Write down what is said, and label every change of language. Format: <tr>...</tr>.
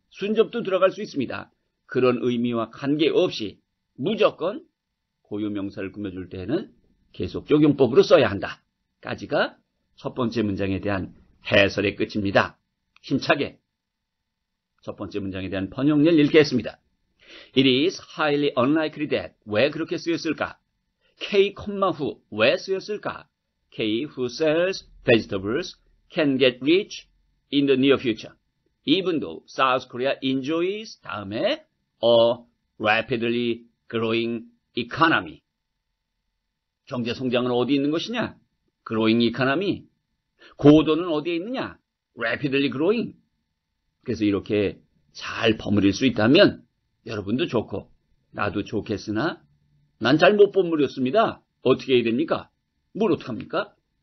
<ko>순접도 들어갈 수 있습니다. 그런 의미와 관계없이 무조건 고유명사를 꾸며줄 때에는 계속적용법으로 써야 한다. 까지가 첫 번째 문장에 대한 해설의 끝입니다. 힘차게 첫 번째 문장에 대한 번역을 읽겠습니다.</ko> <en>It is highly unlikely that.</en> <ko>왜 그렇게 쓰였을까? K, 후 왜 쓰였을까?</ko> <en>K who sells vegetables can get rich in the near future, even though South Korea enjoys</en> <ko>다음에</ko> <en>a rapidly growing economy.</en> <ko>경제 성장은 어디 있는 것이냐?</ko> <en>growing economy.</en> <ko>고도는 어디에 있느냐?</ko> <en>rapidly growing.</en> <ko>그래서 이렇게 잘 버무릴 수 있다면 여러분도 좋고 나도 좋겠으나 난 잘 못 버무렸습니다. 어떻게 해야 됩니까? 뭘 어떡합니까?</ko>